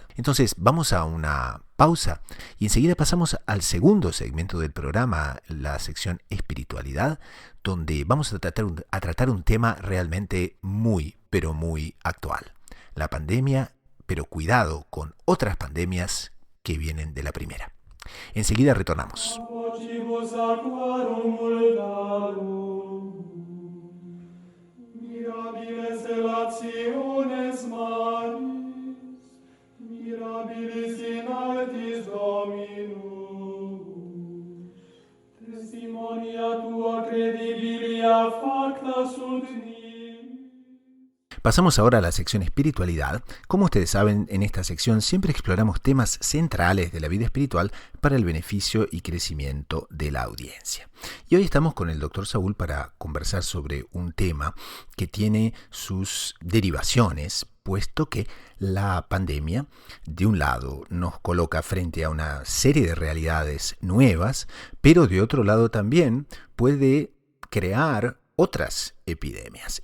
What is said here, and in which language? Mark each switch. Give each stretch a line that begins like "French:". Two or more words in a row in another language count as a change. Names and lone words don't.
Spanish: Entonces, vamos a una pausa y enseguida pasamos al segundo segmento del programa, la sección espiritualidad, donde vamos a tratar un tema realmente muy, pero muy actual. La pandemia, pero cuidado con otras pandemias que vienen de la primera. Enseguida retornamos.
Latin: Mirabilis in altis Dominum, testimonia tua credibilia facta sunt nihil.
Spanish: Pasamos ahora a la sección espiritualidad. Como ustedes saben, en esta sección siempre exploramos temas centrales de la vida espiritual para el beneficio y crecimiento de la audiencia. Y hoy estamos con el Dr. Saúl para conversar sobre un tema que tiene sus derivaciones, puesto que la pandemia, de un lado, nos coloca frente a una serie de realidades nuevas, pero de otro lado también puede crear otras epidemias.